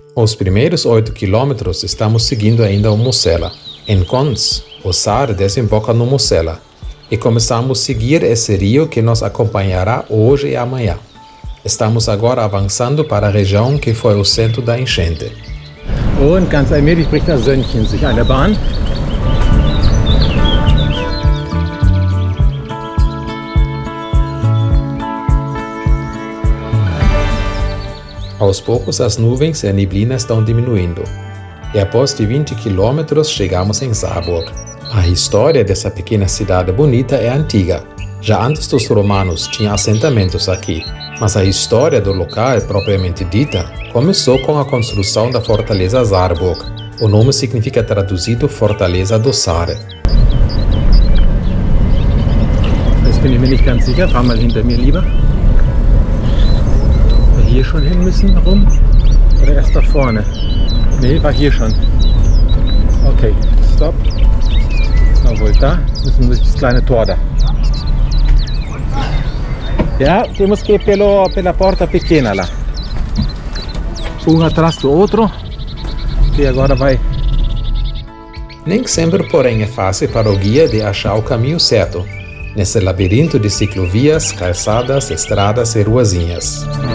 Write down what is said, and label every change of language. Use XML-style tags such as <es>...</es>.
<pt>Os primeiros 8 quilômetros estamos seguindo ainda o Mosela. Em Cons, o Sare desemboca no Mosela, e começamos a seguir esse rio que nos acompanhará hoje e amanhã. Estamos agora avançando para a região que foi o centro da enchente.</pt> <de>Und ganz allmählich bricht das Sönnchen sich an der Bahn.</de> <pt>Aos poucos as nuvens e a neblina estão diminuindo. E após de 20 quilômetros chegamos em Saarburg. A história dessa pequena cidade bonita é antiga. Já antes dos romanos tinha assentamentos aqui, mas a história do local propriamente dita começou com a construção da fortaleza Saarburg. O nome significa traduzido Fortaleza do Sare.</pt> <de>Jetzt bin ich mir nicht ganz sicher, fahr mal hinter mir lieber. Ob wir hier schon hin müssen rum oder erst da vorne? Nee, war hier schon. Okay, stop.</de> <pt>Não voltar,</pt> <de>müssen wir durch das kleine Tor da.</de> <pt>Ja, temos que ir pela porta pequena lá. Atrás do outro. E agora vai. Nem sempre, porém, é fácil para o guia de achar o caminho certo, nesse labirinto de ciclovias, calçadas, estradas e ruazinhas.</pt>